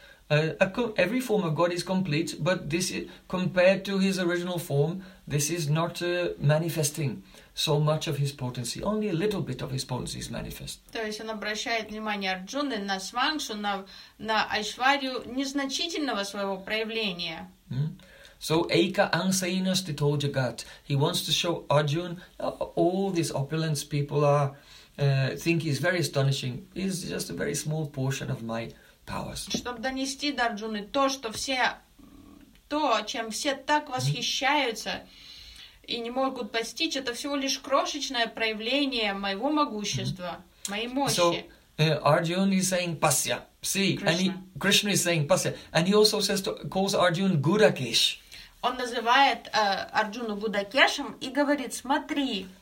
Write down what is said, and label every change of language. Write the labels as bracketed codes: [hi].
[en] Every form of God is complete, but this is, compared to his original form, this is not manifesting so much of his potency. Only a little bit of his potency is manifest. [ru] То есть он обращает внимание Арджуны на свангсу, на Айшварию незначительного своего проявления. [sa] So Eka Angsaina Stito Jagat. [en] He wants to show Arjuna all these opulence people are think is very astonishing. It's just a very small portion of my powers. [ru] Чтобы донести до Арджуны то, что все то, чем все так восхищаются и не могут постичь, это всего лишь крошечное проявление моего могущества. Мои мощи. [en] So, Arjun is saying Pasya. See, Krishna. And Krishna is saying Pasya. And he also says to, calls Arjun Gudakesh. [ru] Он называет Арджуну Гудакешем и говорит, смотри.